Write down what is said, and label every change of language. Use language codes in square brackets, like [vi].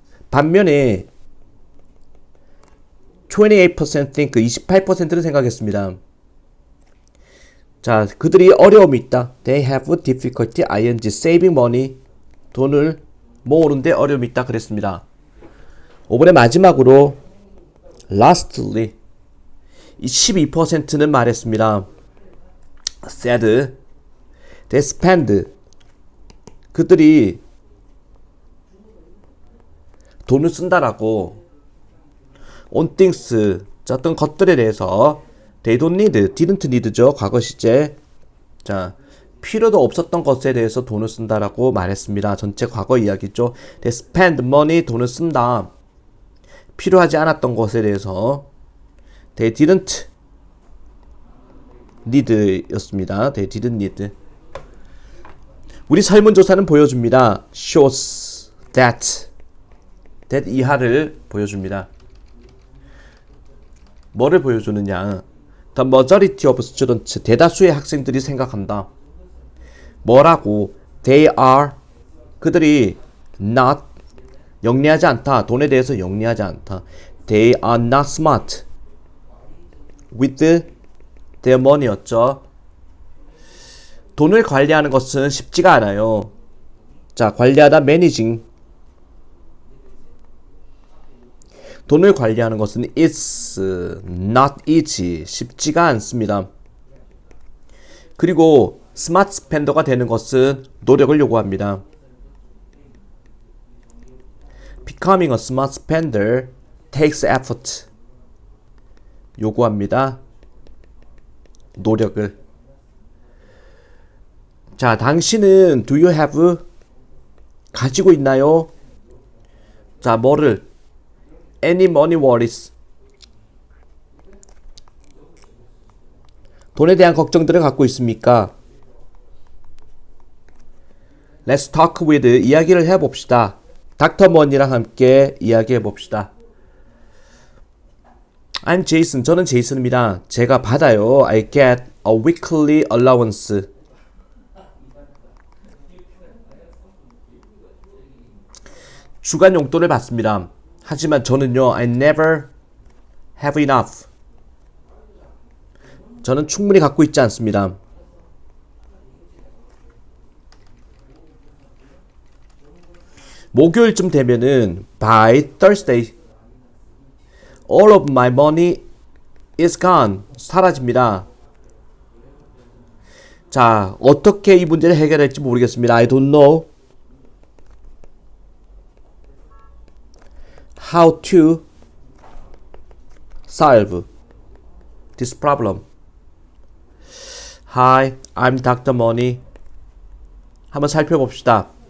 [ko] 반면에 28% [en] think [ko] 28%는 생각했습니다. 자, 그들이 어려움이 있다. [en] They have difficulty ing saving money. [ko] 돈을 모으는데 어려움이 있다 그랬습니다. 5번의 마지막으로 [en] lastly [ko] 이 12%는 말했습니다. [en] said they spend [ko] 그들이 돈을 쓴다라고 [en] on things [ko] 자, 어떤 것들에 대해서 [en] they don't need, didn't need죠. [ko] 과거 시제. 자, 필요도 없었던 것에 대해서 돈을 쓴다라고 말했습니다. 전체 과거 이야기죠. [en] They spend money, [ko] 돈을 쓴다. 필요하지 않았던 것에 대해서 [en] they didn't need [ko] 였습니다. [en] they didn't need. [ko] 우리 설문조사는 보여줍니다. [en] shows that [ko] 이하를 보여줍니다. 뭐를 보여주느냐? [en] The majority of students, [ko] 대다수의 학생들이 생각한다. 뭐라고? [en] They are, [ko] 그들이 [en] not, [ko] 영리하지 않다. 돈에 대해서 영리하지 않다. [en] They are not smart with their money였죠. [ko] 돈을 관리하는 것은 쉽지가 않아요. 자, 관리하다 [en] managing. [ko] 돈을 관리하는 것은 [en] it's not easy. [ko] 쉽지가 않습니다. 그리고 스마트 스펜더가 되는 것은 노력을 요구합니다. [en] Becoming a smart spender takes effort. [ko] 요구합니다. 노력을. 자, 당신은 [en] do you have [ko] 가지고 있나요? 자, 뭐를? [en] Any money worries. [ko] 돈에 대한 걱정들을 갖고 있습니까? [en] Let's talk with. [ko] 이야기를 해봅시다. 닥터 머니랑 함께 이야기해봅시다. [en] I'm Jason. [ko] 저는 제이슨입니다. 제가 받아요. [en] I get a weekly allowance. [ko] 주간 용돈을 받습니다. 하지만 저는요, [en] I never have enough. [ko] 저는 충분히 갖고 있지 않습니다. 목요일쯤 되면은 [en] by Thursday all of my money is gone. [ko] 사라집니다. 자, 어떻게 이 문제를 해결할지 모르겠습니다. [en] I don't know how to solve this problem. Hi, I'm Dr. Money. [ko] 한번 살펴봅시다.